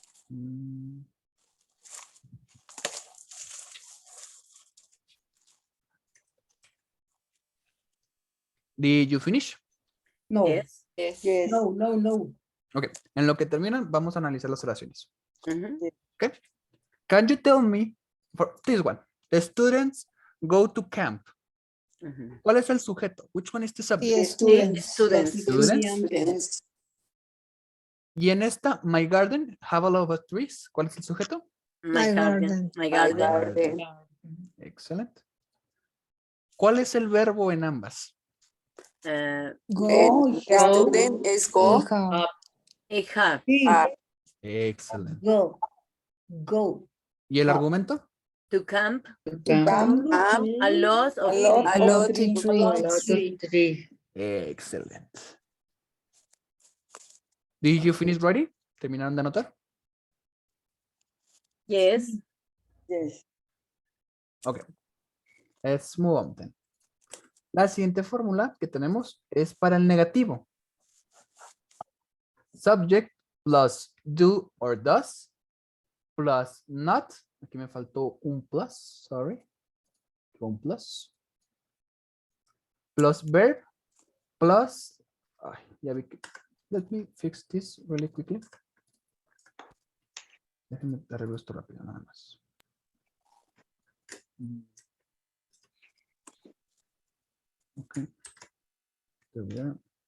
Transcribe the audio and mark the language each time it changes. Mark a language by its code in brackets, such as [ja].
[en] Mm. Did you finish? No. Yes. Yes. No. Ok. [es] En lo que terminan, vamos a analizar las oraciones. Ujú. [en] Okay. Can you tell me, for this one, the students go to camp. Ujú. [es] ¿Cuál es el sujeto? [en] Which one is the subject? [es] Y students. [en] Students. Students. [es] Y en esta, [en] my garden have a lot of trees. [es] ¿Cuál es el sujeto? [en] My My garden. garden. My garden. Garden. [es] Excelente. ¿Cuál es el verbo en ambas? [en] Go. [es] Student es go. Y have. [en] I have. Ah, [es] Excelente. [en] Go. [es] ¿Y el argumento? [en] To camp. Camp, A lot of a lot of trees. [es] Excelente. [en] Did you finish ready? [es] ¿Terminaron de anotar? [en] Yes. yes. Ok. Let's move on then. [es] La siguiente fórmula que tenemos es para el negativo. [en] Subject plus do or does plus not. [es] Aquí me faltó un plus, sorry. Un plus. Plus verb plus. Ay, ya vi que. [en] Let me fix this really quickly. [es] Déjenme arreglo esto rápido, nada más. [en] Ok. There we are.